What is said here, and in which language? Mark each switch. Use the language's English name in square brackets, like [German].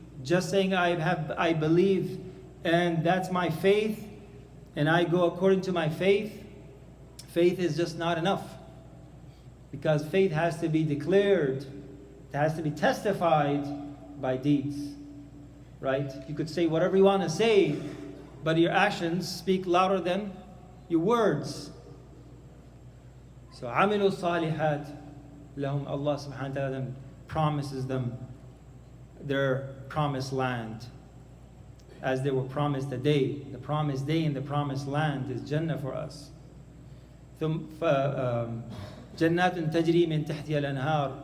[English] Just saying I believe and that's my faith and I go according to my faith, faith is just not enough. Because faith has to be declared, it has to be testified by deeds. Right? You could say whatever you want to say, but your actions speak louder than your words. [Arabic] So عَمِلُوا الصَّالِحَاتِ لَهُمْ. [English] Allah subhanahu wa ta'ala promises them their promised land, as they were promised a day. The promised day in the promised land is Jannah for us. [Arabic] جَنَّاتٌ تَجْرِي مِن تَحْتِهَا الْأَنْهَارُ.